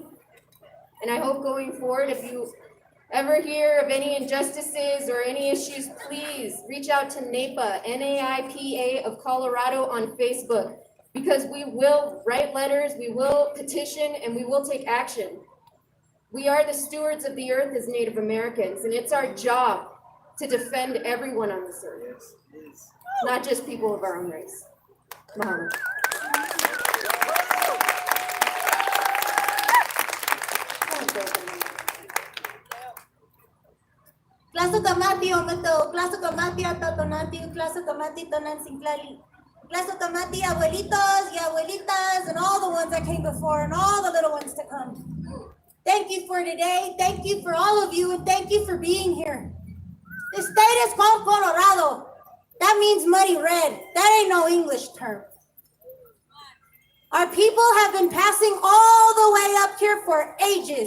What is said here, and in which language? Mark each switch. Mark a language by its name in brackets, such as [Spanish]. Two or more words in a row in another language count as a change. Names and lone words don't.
[English] And I hope going forward, if you ever hear of any injustices or any issues, please reach out to NAIPA, N-A-I-P-A of Colorado on Facebook, because we will write letters, we will petition, and we will take action. We are the stewards of the earth as Native Americans, and it's our job to defend everyone on this earth, not just people of our own race. Mahalo. [Nahuatl languages] Claso kamati omato, claso kamati atatonati, claso kamati tonan sinklali. Claso kamati [Spanish] abuelitos y abuelitas [English] and all the ones that came before and all the little ones to come. Thank you for today. Thank you for all of you, and thank you for being here. The state is called Colorado. That means muddy red. That ain't no English term. Our people have been passing all the way up here for ages.